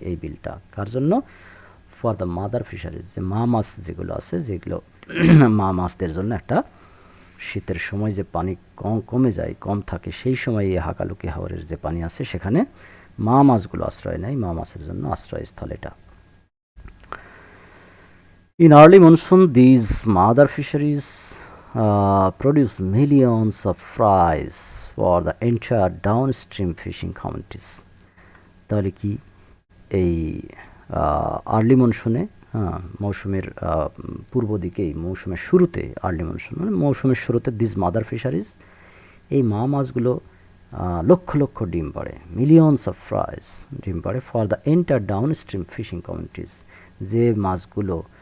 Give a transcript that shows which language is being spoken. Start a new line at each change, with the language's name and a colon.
Bangla: এই বিলটা কার জন্য?
English: for the mother fisheries,
Bangla: যে মা মাছ যেগুলো আছে, যেগুলো মা মাছদের জন্য একটা শীতের সময় যে পানি কমে যায়, কম থাকে, সেই সময় এই হাকালুকি হাওরের যে পানি আছে সেখানে মা মাছগুলো আশ্রয় নেয়, মা মাছের জন্য আশ্রয়স্থল এটা।
English: In early monsoon, these mother fisheries produce millions of fries for the entire downstream fishing communities.
Bangla: তাহলে কি এই আর্লি মনসুনে, মৌসুমের পূর্ব দিকেই, মৌসুমের শুরুতে, আর্লি মনসুন মানে মৌসুমের শুরুতে,
English: this mother fisheries,
Bangla: এই মা মাছগুলো লক্ষ লক্ষ ডিম পাড়ে,
English: millions of fries
Bangla: ডিম পাড়ে,
English: for the entire downstream fishing communities,
Bangla: যে মাছগুলো